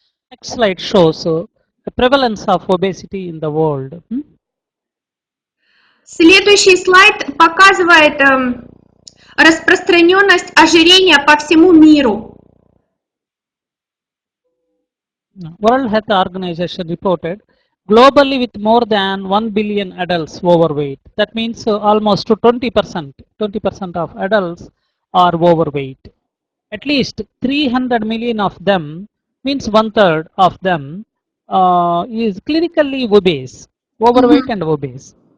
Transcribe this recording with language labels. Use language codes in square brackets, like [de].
[en] Next slide shows the prevalence of obesity in the world. [ru] Следующий слайд показывает распространенность ожирения по всему миру. [en] World Health Organization reported globally with more than 1 billion adults overweight. That means almost to 20% of adults are overweight. At least 300 million of them, means 1/3 of them, is clinically obese, overweight and obese.